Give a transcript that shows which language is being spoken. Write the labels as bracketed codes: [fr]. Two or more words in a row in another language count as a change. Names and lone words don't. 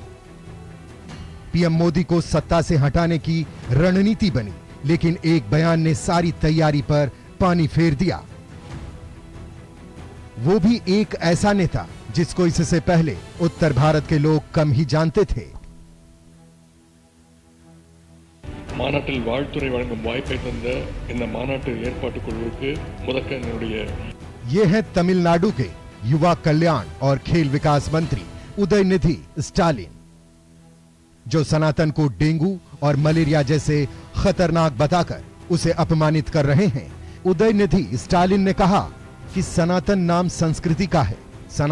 [hi] पीएम मोदी को सत्ता से हटाने की रणनीति बनी, लेकिन एक बयान ने सारी तैयारी पर पानी फेर दिया। वो भी एक ऐसा नेता जिसको इससे पहले उत्तर भारत के लोग कम ही जानते थे। [ta] மாநாட்டில் வாழ்த்துறை வழங்கும் வாய்ப்பை தந்த இந்த மாநாட்டு ஏற்பாட்டு குழுவுக்கு முதற்க என்னுடைய [hi] ये है तमिलनाडु के युवा कल्याण और खेल विकास मंत्री उदयनिधि स्टालिन, जो सनातन को डेंगू और मलेरिया जैसे खतरनाक बताकर उसे अपमानित कर रहे हैं। उदयनिधि स्टालिन ने कहा कि सनातन नाम संस्कृति का है।